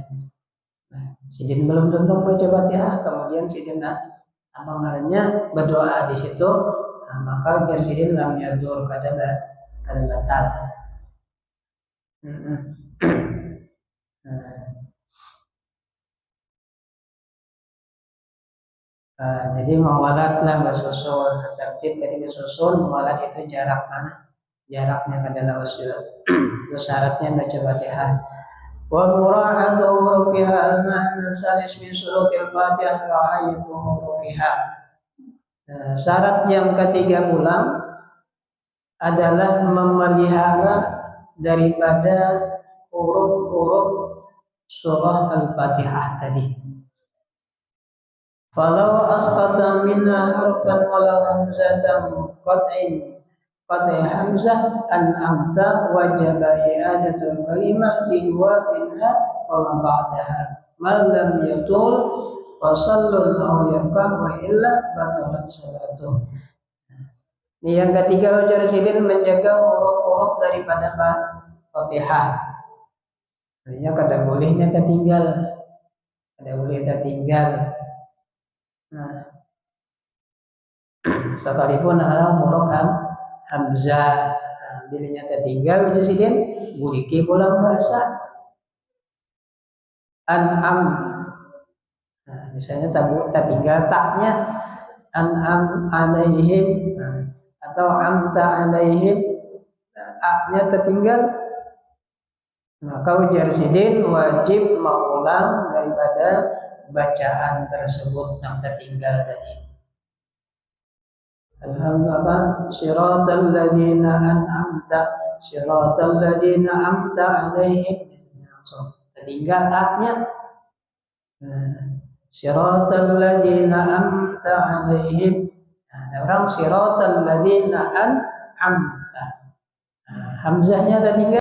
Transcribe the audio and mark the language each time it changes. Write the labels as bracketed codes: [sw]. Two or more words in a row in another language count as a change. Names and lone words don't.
[bjn] Nah, sidin belum tentu baca Fatihah, kemudian sidin apa namanya berdoa di situ, maka biar sidin [ar] لم يضر [bjn] kada batal. Jadi mewalat lah bersusun tertib dari bersusun mewalat itu jaraknya adalah usul itu syaratnya baca Fatihah. [ar] ومراعاة حروفها المعنى ثالث من شروط الفاتحة رعاية حروفها. [bjn] Syarat yang ketiga pula adalah memelihara daripada huruf-huruf surah Al-Fatihah tadi. [ar] فلو أسقط منا حرفا ولو همزة قطع همزة أنعمت وجب إعادة الكلمة ومنها وما بعدها ما لم يطل وصل أو يركع وإلا بطلت صلاته. [bjn] Ini yang ketiga ujar sidin menjaga huruf-huruf daripada Fatihah. Artinya kada bolehnya tertinggal. Nah, sekalipun ada huruf hamzah, bilanya tertinggal ujar sidin, buliki pulang bahasa an'am. Nah, misalnya tertinggal taknya [ar] أنعم عليهم [bjn] atau [ar] امت عليهم, [bjn] a-nya tertinggal, maka ujar sidin wajib mengulang daripada bacaan tersebut yang tertinggal tadi. [ar] الحمد لله صراط الذين أنعمت عليهم, [bjn] langsung tertinggal a-nya. [ar] صراط الذين أنعمت عليهم. [bjn] Ada orang [ar] صراط الذين أنعمت. [bjn] Hamzahnya tertinggal.